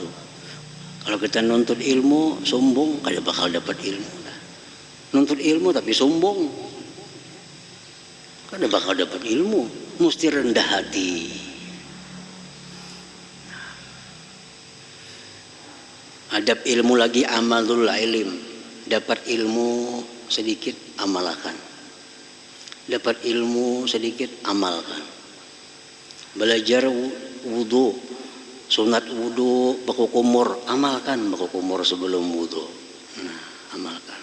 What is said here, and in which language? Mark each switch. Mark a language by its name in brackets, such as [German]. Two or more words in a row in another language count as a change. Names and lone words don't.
[Banjar] Kalau kita nuntut ilmu sombong, kada bakal dapat ilmu. Nuntut ilmu tapi sombong, kada bakal dapat ilmu. Mesti rendah hati. Adab ilmu lagi [Arabic] amalul ilm. [Indonesian] Dapat ilmu sedikit amalkan. Dapat ilmu sedikit amalkan. Belajar wudu, sunat wudu, baku kumur, amalkan baku kumur sebelum wudu. Nah, amalkan.